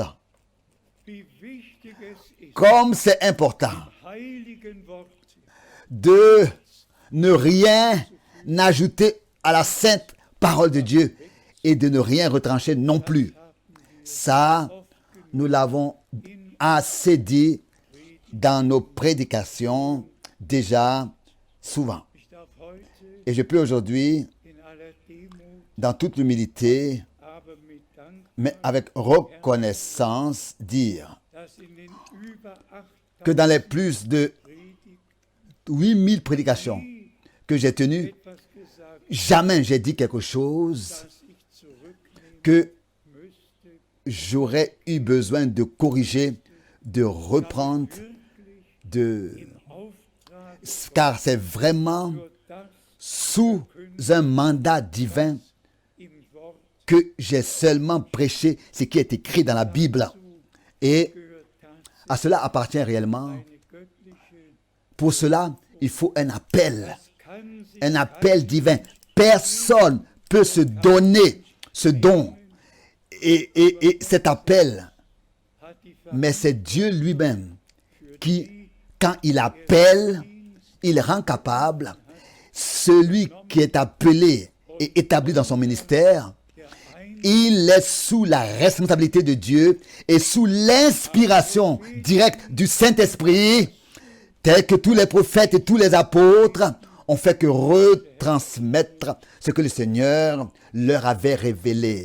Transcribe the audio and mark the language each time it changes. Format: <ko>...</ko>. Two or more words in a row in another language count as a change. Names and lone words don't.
<de>wie wichtig es ist,</de> <fr>Comme c'est important</fr> <de>heiligen Worte</de> <fr>de ne rien ajouter à la sainte parole de Dieu et de ne rien retrancher non plus. Ça, nous l'avons assez dit dans nos prédications déjà souvent.</fr> <de>Ich darf heute</de> <fr>Et je peux aujourd'hui,</fr> <de>in aller Demut,</de> <fr>dans toute l'humilité,</fr> <de>aber mit Dank,</de> <fr>mais avec reconnaissance, dire</fr> <de>dass in den über</de> <fr>que dans les plus de</fr> <de>Predigt</de> <fr>8000 prédications que j'ai tenues,</fr> <de>etwas gesagt,</de> <fr>jamais j'ai dit quelque chose</fr> <de>das ich zurücknehmen</de> <fr>que</fr> <de>müsste,</de> <fr>j'aurais eu besoin de corriger, de reprendre, de...</fr> <de>im Auftrag</de> <fr>car c'est vraiment</fr> <de>nur das</de> <fr>sous un mandat divin</fr> <de>im Wort</de> <fr>que j'ai seulement prêché ce qui est écrit dans la Bible. Et</fr> <de>gehört</de> <fr>à cela appartient réellement.</fr> <de>eine göttliche,</de> <fr>Pour cela, il faut un appel.</fr> <de>kann sich</de> <fr>Un appel divin. Personne peut se donner ce don. Et cet appel,</fr> <de>hat die</de> <fr>mais c'est Dieu lui-même qui, quand il appelle, il rend capable celui qui est appelé et établi dans son ministère. Il est sous la responsabilité de Dieu et sous l'inspiration directe du Saint-Esprit, tel que tous les prophètes et tous les apôtres ont fait que retransmettre ce que le Seigneur leur avait révélé.</fr>